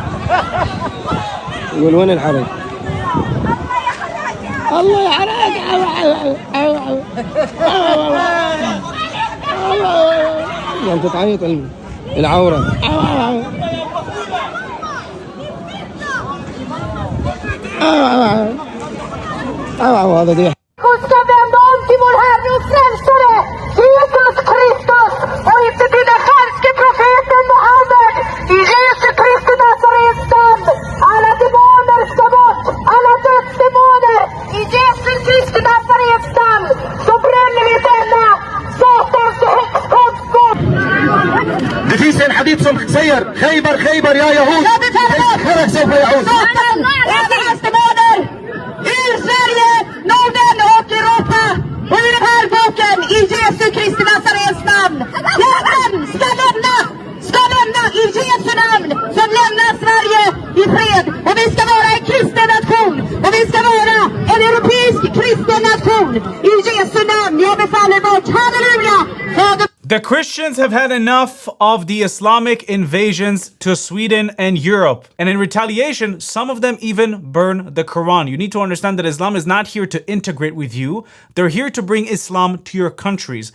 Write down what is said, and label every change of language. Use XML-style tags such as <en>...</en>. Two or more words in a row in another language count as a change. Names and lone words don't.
<ar>يقول وين الحرق الله يحرق انت تعيط العوره هذا دي</ar> <sv>Hon ska vända om till vår Herre och Frälsare, Jesus Kristus, och inte till den falske profeten Mohammed. I Jesu Kristi Nazarens namn. Alla demoner ska bort, alla dödsdemoner. I Jesu Kristi Nazarens namn så bränner vi denna satans häxkonstgård. Det finns en hadith som säger</sv> <ar>خيبر خيبر يا يهود. خيبر سوف يعود.</ar> <sv>Demoner ur Sverige, Norden och Europa. Och i den här boken, i Jesu Kristi Nazarens namn. Djävulen ska lämna i Jesu namn, som lämnar Sverige i fred. Och vi ska vara en kristen nation. Och vi ska vara en europeisk kristen nation. I Jesu namn, jag befaller bort. Halleluja!</sv> <en>The Christians have had enough of the Islamic invasions to Sweden and Europe. And in retaliation, some of them even burn the Quran. You need to understand that Islam is not here to integrate with you. They're here to bring Islam to your countries.</en>